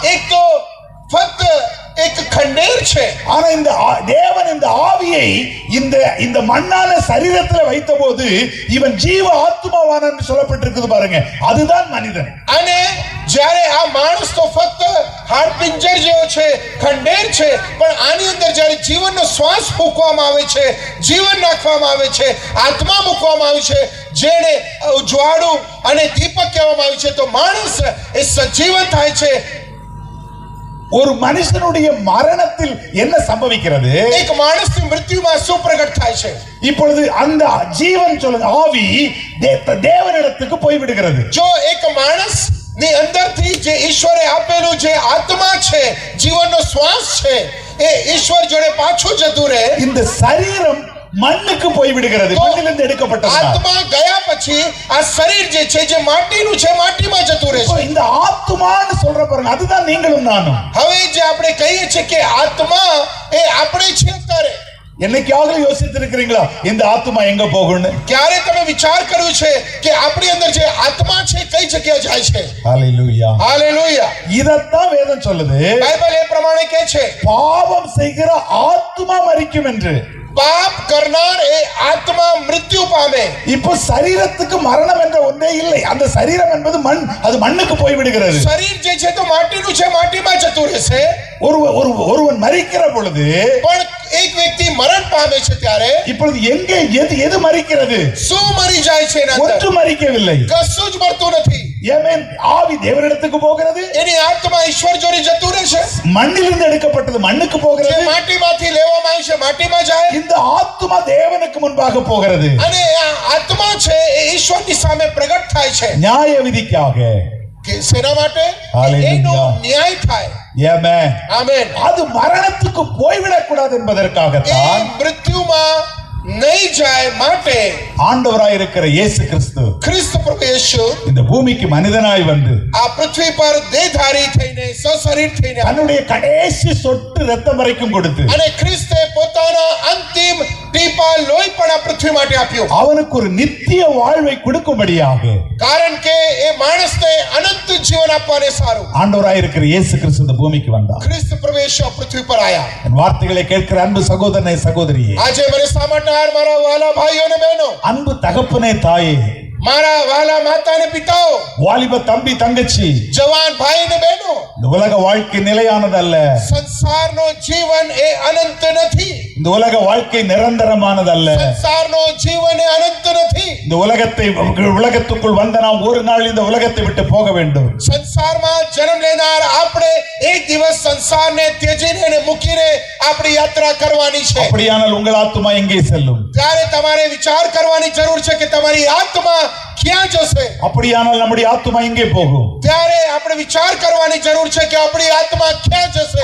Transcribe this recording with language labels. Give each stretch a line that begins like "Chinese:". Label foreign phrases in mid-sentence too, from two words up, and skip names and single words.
Gujarati: આ એક તો ફક્ત એક ખંડેર છે
Tamil: ஆனா இந்த தேவன் இந்த ஆவியை இந்த மண்ணான சரீரத்துல வைத்தபோது இவன் ஜீவ ஆத்மாவான் என்று சொல்லப்பட்டிருக்குது பாருங்க. அதுதான் மனிதன்.
Gujarati: અને જ્યારે આ માણસ તો ફક્ત હાડ પિંજર જેવો છે, ખંડેર છે, પણ આની અંદર જ્યારે જીવનનો શ્વાસ ફૂંકવામાં આવે છે, જીવન નાખવામાં આવે છે, આત્મા મૂકવામાં આવે છે, જેને ઉજવાળું અને દીપક કહેવામાં આવે છે, તો માણસ એ સજીવન થાય છે.
Tamil: ஒரு மனுஷனுடைய மரணத்தில் என்ன சம்பவிக்கிறது?
Gujarati: એક માણસની મૃત્યુમાં શું પ્રગટ થાય છે?
Tamil: இப்பொழுது அந்த ஜீவன் சொல்லுங்க ஆவி தேவனிடத்துக்கு போய் விடுகிறது.
Gujarati: જો એક માણસ ની અંદરથી જે ઈશ્વરે આપેલું જે આત્મા છે, જીવનનો શ્વાસ છે, એ ઈશ્વર જોડે પાછું જતું રહે.
Tamil: இந்த சரீரம் மண்ணுக்கு போய் விடுகிறது. மண்ணிலிருந்து எடுக்கப்பட்டது.
Gujarati: આત્મા ગયા પછી આ શરીર જે છે જે માટીનું છે, માટીમાં જતું રહે છે.
Tamil: இந்த ஆத்மான்னு சொல்ற பாருங்க, அதுதான் நீங்களும் நானும்.
Gujarati: હવે જે આપણે કહીએ છીએ કે આત્મા એ આપણે છીએ અત્યારે,
Tamil: என்னைக்காவது யோசித்திருக்கிறீங்களா இந்த ஆத்மா எங்க போகும்னு?
Gujarati: ક્યારે તમે વિચાર કર્યો છે કે આપણી અંદર જે આત્મા છે કઈ જગ્યાએ જાય છે?
Tamil: ஹalleluya.
Gujarati: હાલેલુયા.
Tamil: இதத்தான் வேதம் சொல்லுது.
Gujarati: બાઇબલ એ પ્રમાણે કહે છે
Tamil: பாவம் செய்கிற ஆத்மா மரிக்கும் என்று.
Gujarati: પાપ કરનાર એ આત્મા મૃત્યુ પામે.
Tamil: இப்போ சரீரத்துக்கு மரணம் என்ற ஒன்றே இல்லை. அந்த சரீரம் என்பது மண், அது மண்ணுக்கு போய் விடுகிறது.
Gujarati: શરીર જે છે તો માટીનું છે, માટીમાં જતું રહેશે.
Tamil: ஒருவன் மரிக்கிற பொழுது,
Gujarati: પણ એક વ્યક્તિ મરણ પામે છે ત્યારે
Tamil: இப்பொழுது எங்கே எது மரிக்கிறது?
Gujarati: શું મરી જાય છે એના અંદર?
Tamil: ஒன்று மரிக்கவில்லை.
Gujarati: કશું જ મરતું નથી.
Tamil: ஏமேன். ஆவி தேவனிடத்துக்கு போகிறது.
Gujarati: એની આત્મા ઈશ્વર જોડે જતું રહેશે.
Tamil: மண்ணிலிருந்து எடுக்கப்பட்டது மண்ணுக்கு
Gujarati: જે
Tamil: போகிறது.
Gujarati: માટીમાંથી લેવામાં આવી છે માટીમાં જાય.
Tamil: இந்த ஆத்மா தேவனுக்கு முன்பாக போகிறது.
Gujarati: અને આ આત્મા છે એ ઈશ્વરની સામે પ્રગટ થાય છે.
Tamil: நியாய விதிக்காக.
Gujarati: કે શેના માટે? હાલેલુયા. એનો ન્યાય થાય.
Tamil: ஆமென்.
Gujarati: આમેન.
Tamil: அது மரணத்துக்கு போய்விடக் கூடாது
Gujarati: એ
Tamil: என்பதற்காகத்தான்
Gujarati: મૃત્યુમાં નહીં જાય માટે
Tamil: ஆண்டவராய் இருக்கிற இயேசு கிறிஸ்து
Gujarati: ખ્રિસ્ત પ્રભુ యేసు
Tamil: இந்த பூமிக்கு மனிதனாய் வந்து
Gujarati: આ પૃથ્વી પર દેહધારી થઈને સશરીર થઈને
Tamil: தன்னுடைய கடைசி சொட்டு ரத்தம் வரைக்கும் கொடுத்து
Gujarati: અને ખ્રિસ્તે પોતાના અંતિમ ટીપા લોહી પણ આ પૃથ્વી માટે આપ્યું.
Tamil: அவனுக்கு ஒரு நித்திய வாழ்வை கொடுக்கும்படியாக
Gujarati: કારણ કે એ માણસને અનંત જીવન આપવાને સારું
Tamil: ஆண்டவராய் இருக்கிற இயேசு கிறிஸ்து இந்த பூமிக்கு வந்தார்.
Gujarati: ખ્રિસ્ત પ્રભુ యేసు આ પૃથ્વી પર આયા.
Tamil: என் வார்த்தைகளை கேட்கிற அன்பு சகோதரனே சகோதரியே,
Gujarati: આજે મને સામાટાર મારા વાલા ભાઈઓ ને બહેનો,
Tamil: அன்பு தகப்பனே தாயே,
Gujarati: મારા વાલા માતા ને પિતાઓ,
Tamil: வாலிப தம்பி தங்கச்சி,
Gujarati: જવાન ભાઈ ને બહેનો,
Tamil: இந்த உலக வாழ்க்கை நிலையானதல்ல.
Gujarati: સંસારનો જીવન એ અનંત નથી.
Tamil: இந்த உலக வாழ்க்கை நிரந்தரமானதல்ல.
Gujarati: સંસારનો જીવન એ અનંત નથી.
Tamil: இந்த உலகத்துக்குள் வந்த நாம் ஒரு நாள் இந்த உலகத்தை விட்டு போக வேண்டும்.
Gujarati: સંસારમાં જન્મ લેનાર આપણે એક દિવસ સંસારને ત્યજીને અને મૂકીને આપણી યાત્રા કરવાની છે.
Tamil: அப்படியானால் உங்கள் ஆத்துமா எங்கே செல்லும்?
Gujarati: ત્યારે તમારે વિચાર કરવાની જરૂર છે કે તમારી આત્મા ક્યાં જશે.
Tamil: அப்படியானால் நம்முடைய ஆத்துமா எங்கே போகும்?
Gujarati: ત્યારે આપણે વિચાર કરવાની જરૂર છે કે આપણી આત્મા ક્યાં જશે.